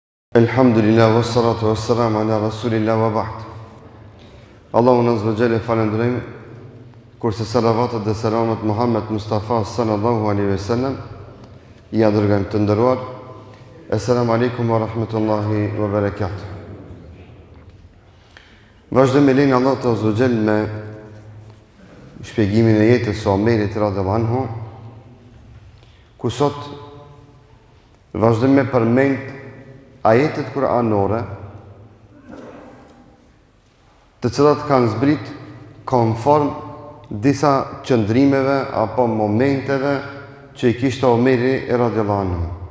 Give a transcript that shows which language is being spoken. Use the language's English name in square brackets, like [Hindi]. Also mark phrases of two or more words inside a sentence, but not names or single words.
[Arabic] Elhamdulillah, والصلاة والسلام على رسول الله وبعد. [Albanian] Allahun [Arabic] عز وجل [Albanian] falendrojmë, kurse salavatet dhe selamet Muhammed Mustafa [Arabic] صلى الله عليه وسلم [Albanian] ja dërgojmë të nderuar. [Arabic] السلام عليكم ورحمة الله وبركاته. [Albanian] Vazhdojmë me lenin Allah [Arabic] عز وجل [Albanian] me shpjegimin e jetës së Omerit [Arabic] رضي الله عنه, [Albanian] ku sot vazhdojmë me përmend ajetet kuranore të cilat kanë zbrit konform disa qëndrimeve apo momenteve që i kishte Omeri [Arabic] رضي الله عنه.